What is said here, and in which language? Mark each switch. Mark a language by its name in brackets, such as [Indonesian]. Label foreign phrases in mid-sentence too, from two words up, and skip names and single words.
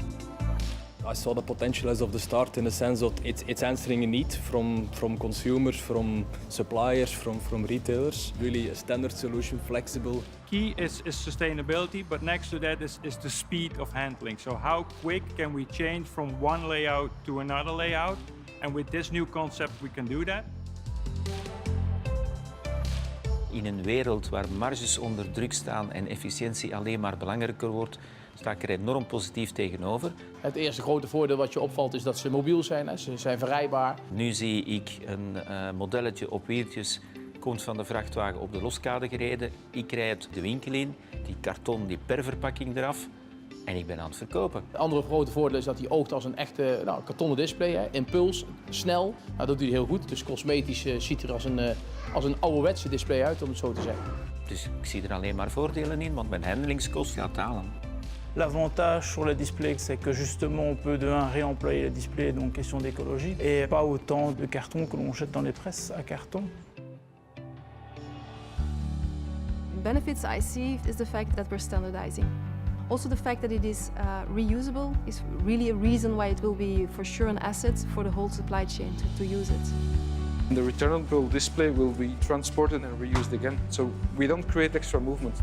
[English] I saw the potential as of the start in the sense that it's answering a need from consumers, from suppliers, from retailers. Really a standard solution, flexible. Key is sustainability, but next to that is the speed of handling. So how quick can we change from one layout to another layout? And with this new concept we can do that. [Dutch] In een wereld waar marges onder druk staan en efficiëntie alleen maar belangrijker wordt, sta ik er enorm positief tegenover. Het eerste grote voordeel wat je opvalt is dat ze mobiel zijn, hè. Ze zijn verrijbaar. Nu zie ik een modelletje op wieltjes, komt van de vrachtwagen op de loskade gereden. Ik rijd de winkel in, die karton, die perverpakking eraf en ik ben aan het verkopen. Het andere grote voordeel is dat hij oogt als een echte kartonnen display, hè. Impuls, snel. Nou, dat doet hij heel goed, dus cosmetisch ziet er als een ouderwetse display uit, om het zo te zeggen. Dus ik zie er alleen maar voordelen in, want mijn handelingskost gaat dalen. [French] L'avantage sur le display, c'est que justement on peut de un réemployer le display, donc question d'écologie, et pas autant de carton que l'on jette dans les presses à carton. [English] Benefits I see is the fact that we're standardizing. Also the fact that it is reusable is really a reason why it will be for sure an asset for the whole supply chain to use it. The returnable display will be transported and reused again, so we don't create extra movement.